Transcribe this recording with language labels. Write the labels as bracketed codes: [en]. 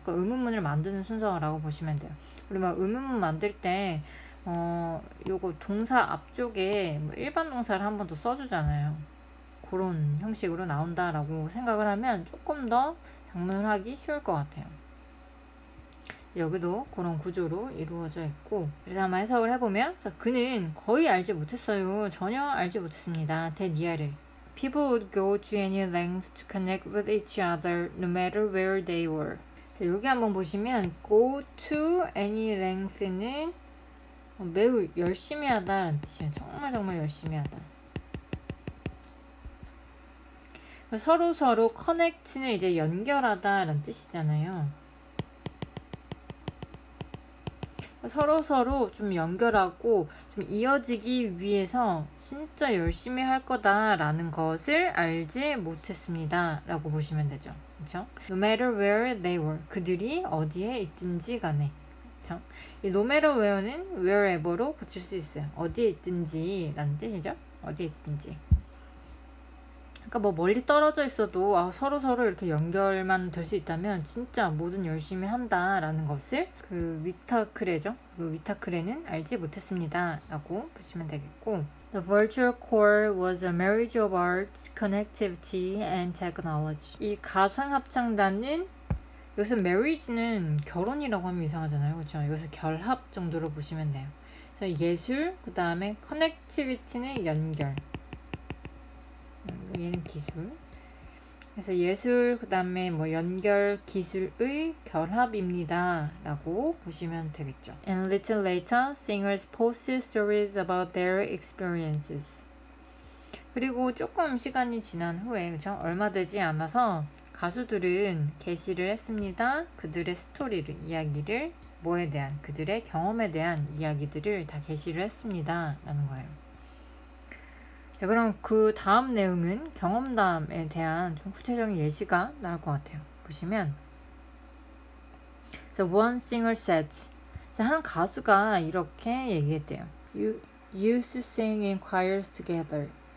[ko] 그러니까 의문문을 만드는 순서라고 보시면 돼요. 우리 막 의문문 만들 때 요거 동사 앞쪽에 뭐 일반 동사를 한 번 더 써주잖아요. 그런 형식으로 나온다라고 생각을 하면 조금 더 작문을 하기 쉬울 것 같아요. 여기도 그런 구조로 이루어져 있고, 그래서 한번 해석을 해보면, 그는 거의 알지 못했어요. 전혀 알지 못했습니다. 대니아를. [en] People would go to any length to connect with each other, no matter where they were. [ko] 여기 한번 보시면 [en] go to any length는 [ko] 매우 열심히 하다라는 뜻이에요. 정말 열심히 하다. 서로 connect는 이제 연결하다라는 뜻이잖아요. 서로 좀 연결하고 좀 이어지기 위해서 진짜 열심히 할 거다라는 것을 알지 못했습니다 라고 보시면 되죠. 그쵸? [en] No matter where they were. [ko] 그들이 어디에 있든지 간에. 그쵸? 이 no matter where는 wherever로 붙일 수 있어요. 어디에 있든지 라는 뜻이죠. 어디에 있든지. 그러니까 뭐 멀리 떨어져 있어도 서로 이렇게 연결만 될 수 있다면 진짜 뭐든 열심히 한다라는 것을 그 위타크레죠. 그 위타크레는 알지 못했습니다 라고 보시면 되겠고, [en] The virtual core was a marriage of art, connectivity, and technology. [ko] 이 가상 합창단은 여기서 marriage는 결혼이라고 하면 이상하잖아요. 그렇죠? 여기서 결합 정도로 보시면 돼요. 그래서 예술, 그 다음에 connectivity는 연결. 얘는 기술. 그래서 예술, 그 다음에 뭐 연결 기술의 결합입니다 라고 보시면 되겠죠. [en] And little later, singers posted stories about their experiences. [ko] 그리고 조금 시간이 지난 후에, 그쵸? 얼마 되지 않아서 가수들은 게시를 했습니다. 그들의 스토리를, 이야기를, 뭐에 대한, 그들의 경험에 대한 이야기들을 다 게시를 했습니다 라는 거예요. 자, 그럼 그 다음 내용은 경험담에 대한 좀 구체적인 예시가 나올 것 같아요. 보시면 [en] So one singer said, [ko] 자, 한 가수가 이렇게 얘기했대요. [en] You used to sing in choirs together.